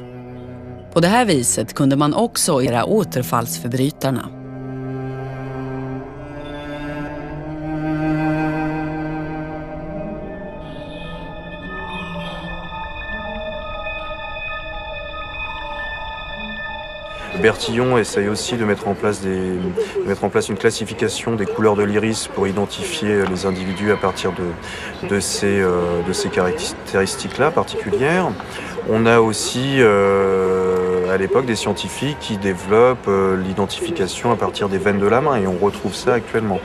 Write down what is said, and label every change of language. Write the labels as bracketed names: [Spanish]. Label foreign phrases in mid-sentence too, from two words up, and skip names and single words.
[Swedish] På det här viset kunde man också göra återfallsförbrytarna. [French] Bertillon essaye aussi de mettre en place une classification des couleurs de l'iris pour identifier les individus à partir de ces caractéristiques-là particulières. On a aussi à l'époque des scientifiques qui développent l'identification à partir des veines de la main et on retrouve ça actuellement.